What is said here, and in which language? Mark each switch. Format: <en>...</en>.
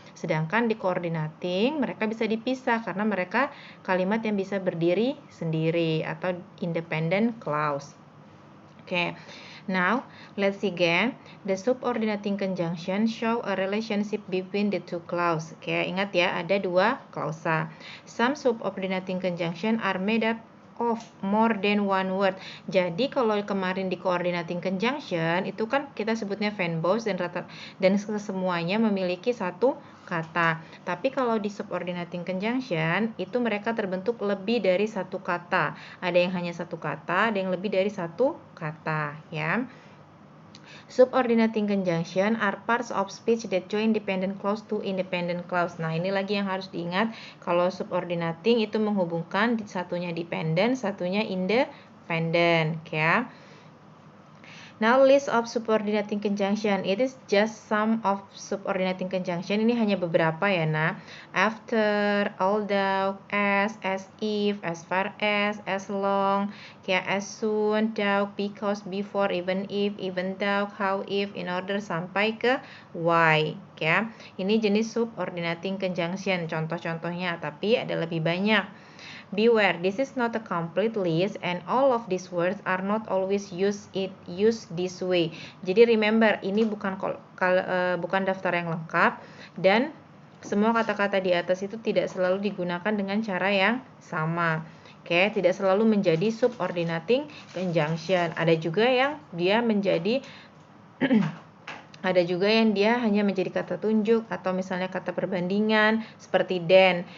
<id>Sedangkan di coordinating mereka bisa dipisah karena mereka kalimat yang bisa berdiri sendiri atau independent clause.</id> <en>Now, let's see again. The subordinating conjunction show a relationship between the two clause.</en> <id>Ingat ya, ada dua klausa.</id> <en>Some subordinating conjunction are made up of more than one word.</en> <id>Jadi kalau kemarin di coordinating conjunction itu kan kita sebutnya verbose dan semuanya memiliki satu kata. Tapi kalau di subordinating conjunction itu mereka terbentuk lebih dari satu kata. Ada yang hanya satu kata, ada yang lebih dari satu kata, ya.</id> <en>Subordinating conjunction are parts of speech that join dependent clause to independent clause.</en> <id>Nah, ini lagi yang harus diingat. Kalau subordinating itu menghubungkan satunya dependent, satunya independent, ya.</id> <en>Now list of subordinating conjunction. It is just some of subordinating conjunction.</en> <id>Ini hanya beberapa ya, nah.</id> <en>After, although, as if, as far as long, as soon, though, because, before, even if, even though, how, if, in order,</en> <id>sampai ke</id> <en>why.</en> <id>Ini jenis subordinating conjunction. Contoh-contohnya, tapi ada lebih banyak.</id> <en>Beware, this is not a complete list and all of these words are not always used this way.</en> <id>Jadi remember, ini bukan daftar yang lengkap dan semua kata-kata di atas itu tidak selalu digunakan dengan cara yang sama. Tidak selalu menjadi subordinating conjunction. Ada juga yang dia menjadi ada juga yang dia hanya menjadi kata tunjuk atau misalnya kata perbandingan seperti than.</id>